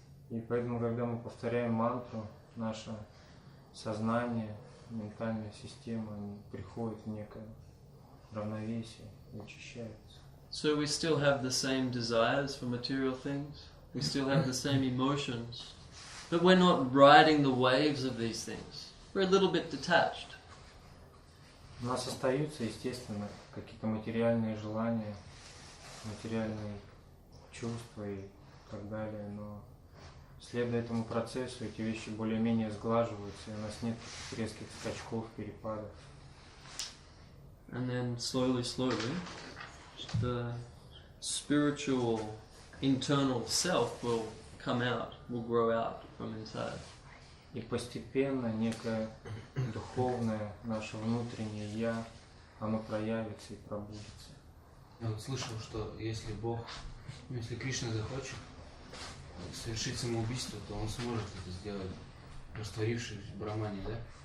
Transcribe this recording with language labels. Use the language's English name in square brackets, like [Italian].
[Russian] И поэтому, когда мы повторяем мантру, наше сознание, ментальная система приходит в некое равновесие и очищается. [English] So we still have the same desires for material things, we still have the same emotions, but we're not riding the waves of these things. We're a little bit detached. [Russian] У нас остаются, естественно, какие-то материальные желания, материальные чувства и так далее, но следуя этому процессу, эти вещи более-менее сглаживаются, и у нас нет резких скачков, перепадов. [English] And then slowly, the spiritual internal self will come out, will grow out from inside. [Russian] И постепенно некое духовное, наше внутреннее «я», оно проявится и пробудится. Я вот слышал, что если Бог, если Кришна захочет совершить самоубийство, то он сможет это сделать, растворившись в Брахмане, да?